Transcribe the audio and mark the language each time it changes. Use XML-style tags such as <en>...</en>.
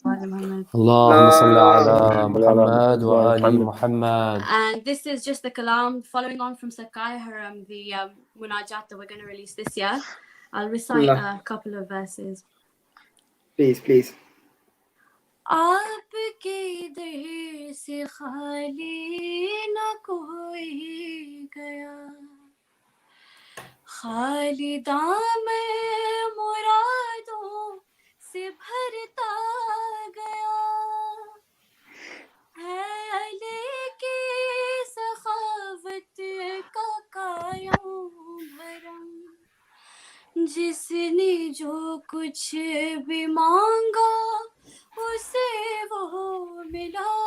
<ar>اللهم صل على محمد وآل محمد.</ar> <en>And this is just the kalam following on from Sakai Haram, the munajat that we're going to release this year. I'll recite a couple of verses. Please.</en> <ur>آپ کے در سے خالی نہ کوئی گیا خالی دامن مرادوں سے بھرتا گیا ہے لیکن سخاوت کا قائم بھرم جس نے جو کچھ بھی مانگا اسے وہ ملا</ur>